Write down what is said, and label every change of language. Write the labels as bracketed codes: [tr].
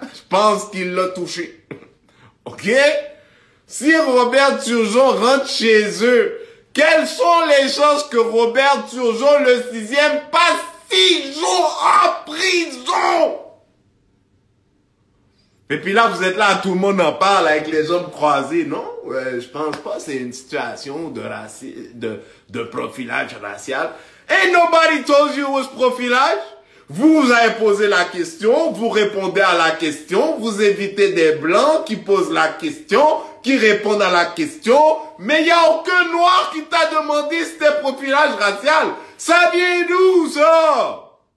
[fr] Je pense qu'il l'a touché. OK? Si Robert Turgeon rentre chez eux, quelles sont les chances que Robert Turgeon, le 6e, passe 6 jours en prison? Et puis là, vous êtes là, tout le monde en parle avec les hommes croisés. Non, je pense pas, c'est une situation de profilage racial. [en] Ain't nobody told you it was profilage. [fr] Vous avez posé la question, vous répondez à la question, vous évitez des blancs qui posent la question, qui répondent à la question, mais il n'y a aucun noir qui t'a demandé si c'était profilage racial. Ça vient d'où, ça?